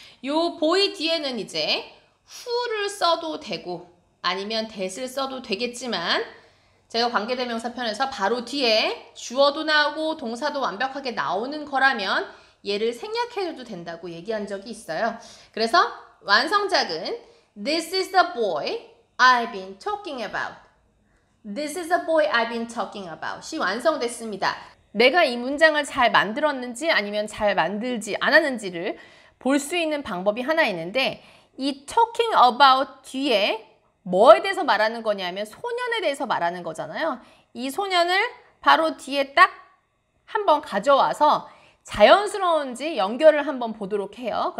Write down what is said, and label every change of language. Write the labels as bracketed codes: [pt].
[ko] 요 boy 뒤에는 이제 who를 써도 되고 아니면 that을 써도 되겠지만 제가 관계대명사 편에서 바로 뒤에 주어도 나오고 동사도 완벽하게 나오는 거라면 얘를 생략해줘도 된다고 얘기한 적이 있어요. 그래서 완성작은 [en] This is the boy I've been talking about. This is the boy I've been talking about. [ko] 이 완성됐습니다. 내가 이 문장을 잘 만들었는지 아니면 잘 만들지 않았는지를 볼 수 있는 방법이 하나 있는데 이 talking about 뒤에 뭐에 대해서 말하는 거냐면 소년에 대해서 말하는 거잖아요. 이 소년을 바로 뒤에 딱 한번 가져와서 자연스러운지 연결을 한번 보도록 해요.